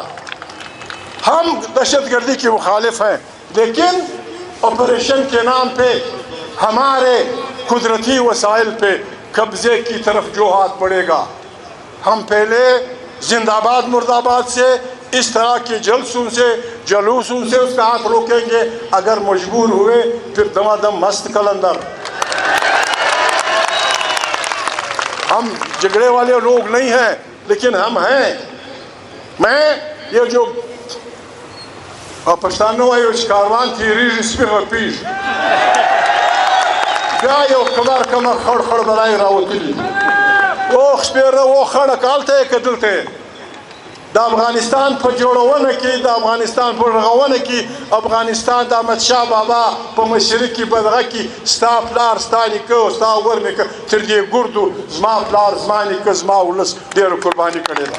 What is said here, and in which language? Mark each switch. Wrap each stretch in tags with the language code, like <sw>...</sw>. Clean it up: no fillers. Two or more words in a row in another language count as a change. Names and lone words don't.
<ur>ہم دہشت گردی کے مخالف ہیں، لیکن آپریشن کے نام پہ ہمارے قدرتی وسائل پہ قبضے کی طرف جو ہاتھ بڑھے گا، ہم پہلے زندہ آباد مرد آباد سے اس طرح کے جلوسوں سے اس کا ہاتھ روکیں گے. اگر مجبور ہوئے پھر دمادم مست کلندر. ہم جھگڑے والے لوگ نہیں ہیں لیکن ہم ہیں. میں یہ جو</ur> <ps>پښتانه وایي چې کاروان تېرېږي سپي غپېږي، بیا یو کمر خړ خړ بلای راوتلي اوښ سپېره وخړه هلته یې که دلته یې. د افغانستان په جوړونه کې، د افغانستان په رغونه کې، افغانستان د احمدشاه بابا په مشري کې بدغه کې ستا پلار ستا نیکه او ستا ور نیکه تر دې ګردو زما پلار زما نیکه زما ولس ډېره قرباني کړې ده.</ps>